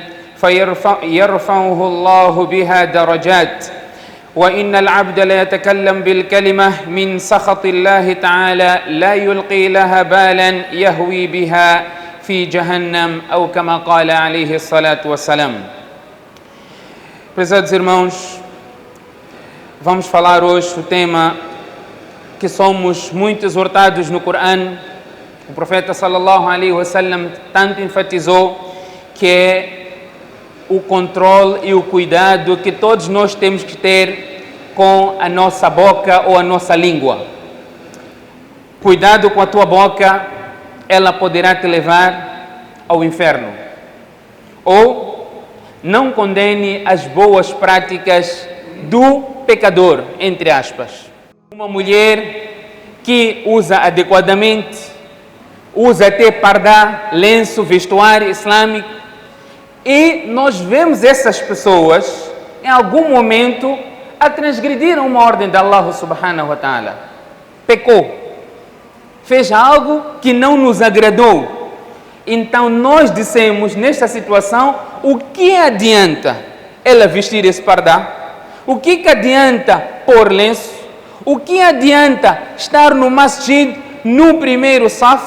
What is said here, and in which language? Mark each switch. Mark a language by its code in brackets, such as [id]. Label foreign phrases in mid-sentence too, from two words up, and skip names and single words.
[ar] فيرفعه الله بها درجات وإن العبد ليتكلم بالكلمة من سخط الله تعالى لا يلقي لها بالا يهوي بها في جهنم أو كما قال عليه الصلاة والسلام. [pt] Prezados irmãos, vamos falar hoje do tema que somos muito exortados no Corão. O profeta [ar] صلى الله عليه وسلم [pt] tanto enfatizou que é o controle e o cuidado que todos nós temos que ter com a nossa boca ou a nossa língua. Cuidado com a tua boca, ela poderá te levar ao inferno. Ou não condene as boas práticas do pecador, entre aspas. Uma mulher que usa adequadamente, usa até pardá, lenço, vestuário islâmico, e nós vemos essas pessoas em algum momento a transgredir uma ordem de [ar] الله سبحانه وتعالى. [pt] Pecou, fez algo que não nos agradou. Então nós dissemos nesta situação, o que adianta ela vestir esse pardá? O que adianta pôr lenço? O que adianta estar no masjid no primeiro saf?